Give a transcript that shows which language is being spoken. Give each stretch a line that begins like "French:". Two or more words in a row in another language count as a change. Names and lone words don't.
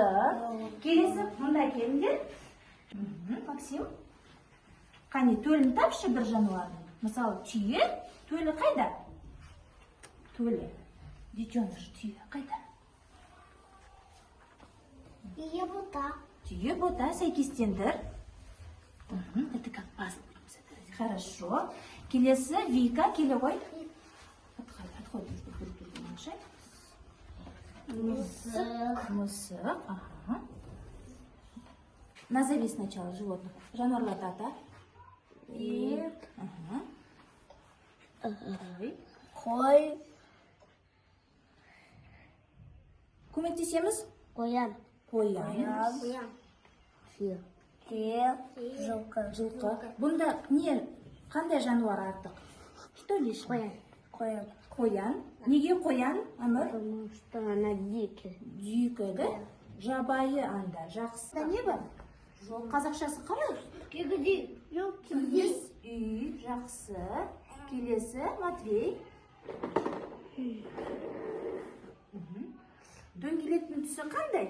Kazakh: Келесі, мұнда келіңдер. Максим. Қане, төлін тапшы бір жануардың. Мысалы, түйе. Төлі қайда? Төлі. Детеныш, түйе қайда? Түйе бота, сәйкестендір.
Russian: Это как пазл. Хорошо.
Kazakh: Келесі, Вика, келе ғой. Отходи. Мысық.
Russian: Назови сначала животных.
Kazakh: Жануарлар ата. Қой. Көмектесеміз? Қоян. Фил. Жылқы. Бұнда не, қандай жануар артық?
Russian: Что лишнее?
Kazakh: Қоян. Неге қоян, Әмір?
Russian: Потому что она дикая. Дикая,
Kazakh: да? Жабайы анда. Жақсы. Не бар? Жоқ, қазақшасы қалай? Кигди. Үй, жақсы. Келесі, Матвей. Дөңгелектің түсі қандай?